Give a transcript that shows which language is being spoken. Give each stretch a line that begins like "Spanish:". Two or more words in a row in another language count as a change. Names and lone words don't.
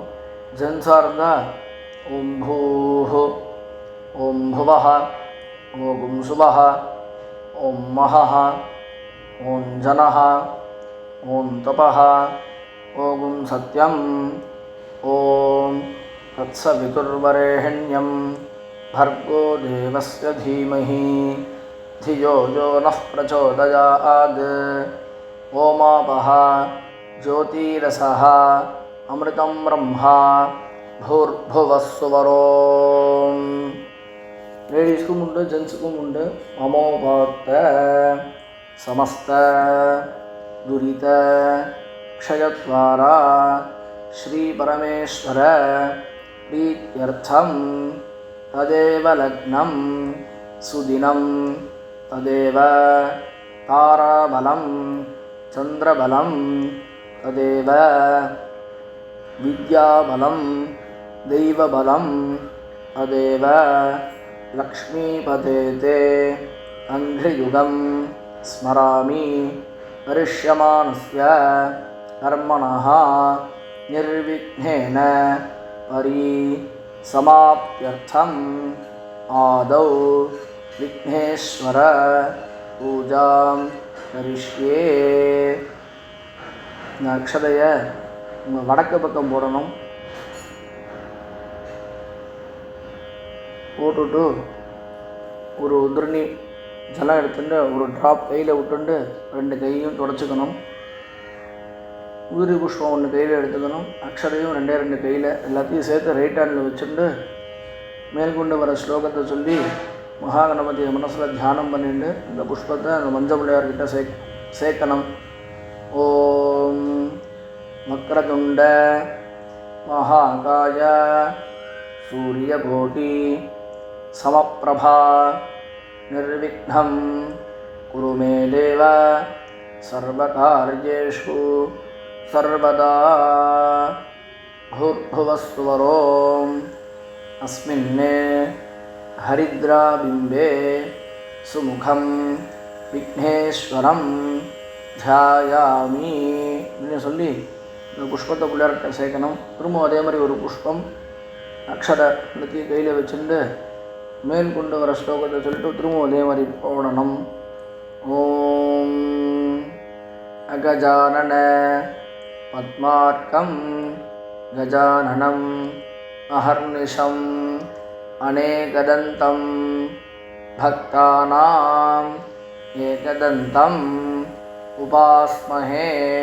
Tamil: ஜென்ஸாக இருந்தால்
Sanskrit: ओम् भूः, ओम् भुवः, ओम् सुवः, ओम् महः, ओम् जनः, ओम् तपः, ओम् सत्यम्, ओम् तत्सवितुर्वरेण्यम् भर्गो देवस्य धीमहि धियो यो नः प्रचोदयात्. ओमापः ज्योतिरसः अमृतं ब्रह्मा भूर्भुवः सुवरोम्.
Tamil: லேடிஸ்க்கும் உண்டு, ஜென்ஸுக்கும் உண்டு.
Sanskrit: अमोपात्त समस्त दुरित क्षयद्वारा श्री परमेश्वर प्रीत्यर्थं तदेव लग्नं सुदिनं तदेव ताराबलं चन्द्रबलं तदेव विद्याबलं दैवबलं तदेव लक्ष्मीपते ते अङ्घ्रियुगं स्मरामि करिष्यमाणस्य कर्मणः निर्विघ्नेन परिसमाप्त्यर्थम् आदौ विघ्नेश्वर पूजां करिष्ये.
Tamil: இந்த அக்ஷதையை உங்கள் வடக்கு பக்கம் போடணும். போட்டுட்டு ஒரு உதிரணி ஜலம் எடுத்துட்டு ஒரு ட்ராப் கையில் விட்டுண்டு 2 கையும் தொடச்சிக்கணும். உதிரி புஷ்பம் 1 கையில் எடுத்துக்கணும். அக்ஷதையும் 2 கையில் எல்லாத்தையும் சேர்த்து ரைட் ஹேண்டில் வச்சுட்டு மேற்கொண்டு வர ஸ்லோகத்தை சொல்லி மகாகணபதியை மனசில் தியானம் பண்ணிட்டு இந்த புஷ்பத்தை அந்த மஞ்சள் பிள்ளையார்கிட்ட சேர்க்கணும்.
Sanskrit: ओम् वक्रतुण्ड महाकाय सूर्यकोटि समप्रभा निर्विघ्नं कुरु मे देव सर्वकार्येषु सर्वदा. भूर्भुवस्सुवरोम् अस्मिन् हरिद्राबिम्बे सुमुखं विघ्नेश्वरं ध्यायामि
Tamil: அப்படின்னு சொல்லி இந்த புஷ்பத்தை பிள்ளையார்கிட்ட சேர்க்கணும். திரும்ப அதே மாதிரி ஒரு புஷ்பம் அக்ஷர எல்லாத்தையும் கையில் வச்சுட்டு மேல் கொண்டு வர ஸ்லோகத்தை சொல்லிட்டு திரும்ப அதே மாதிரி போடணும்.
Sanskrit: ओम् अगजानन पद्मार्कं गजाननं अहर्निशम् अनेकदन्तं भक्तानाम् एकदन्तम् उपास्महे.